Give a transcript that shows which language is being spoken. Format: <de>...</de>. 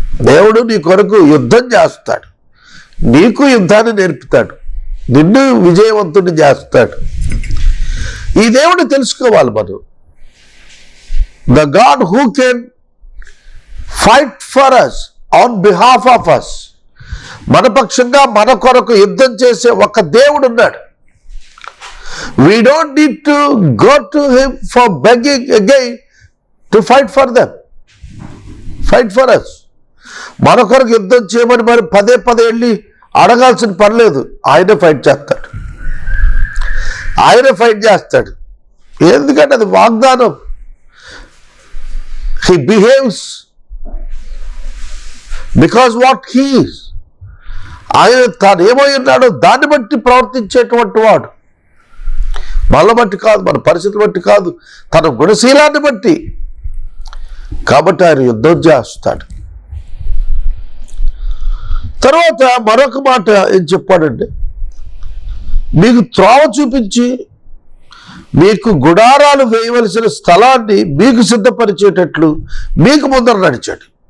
<te>దేవుడు నీ కొరకు యుద్ధం చేస్తాడు, నీకు యుద్ధాన్ని నేర్పుతాడు, నిన్ను విజయవంతుని చేస్తాడు. ఈ దేవుడు తెలుసుకోవాలి మనం.</te> <en>The God who can fight for us on behalf of us.</en> <te>మన పక్షంగా మన కొరకు యుద్ధం చేసే ఒక దేవుడు ఉన్నాడు.</te> <en>We don't need to go to him for begging again to fight for them. Fight for us.</en> <te>మన కొరకు యుద్ధం చేయమని మరి పదే పదే వెళ్ళి అడగాల్సిన పని లేదు. ఆయనే ఫైట్ చేస్తాడు, ఆయనే ఫైట్ చేస్తాడు. ఎందుకంటే అది వాగ్దానం.</te> <en>He behaves because what he is.</en> <te>ఆయన తాను ఏమై ఉన్నాడో దాన్ని బట్టి ప్రవర్తించేటువంటి వాడు. మనల్ని బట్టి కాదు, మన పరిస్థితి బట్టి కాదు, తన గుణశీలాన్ని బట్టి. కాబట్టి ఆయన యుద్ధం చేస్తాడు. తర్వాత మరొక మాట ఏం చెప్పాడంటే, మీకు త్రోవ చూపించి మీకు గుడారాలు వేయవలసిన స్థలాన్ని మీకు సిద్ధపరిచేటట్లు మీకు ముందర నడిచాడు.</te>